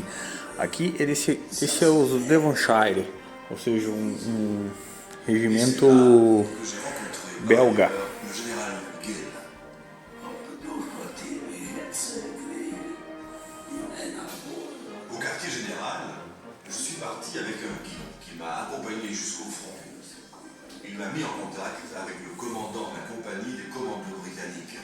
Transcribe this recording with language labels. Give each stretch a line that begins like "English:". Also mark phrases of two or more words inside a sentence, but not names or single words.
Portuguese: Aqui esse é o Devonshire, ou seja, um regimento belga.
French: Au quartier général, je suis parti avec un guide qui m'a accompagné jusqu'au front. Il m'a mis en contact avec le commandant de la compagnie des commandos britanniques.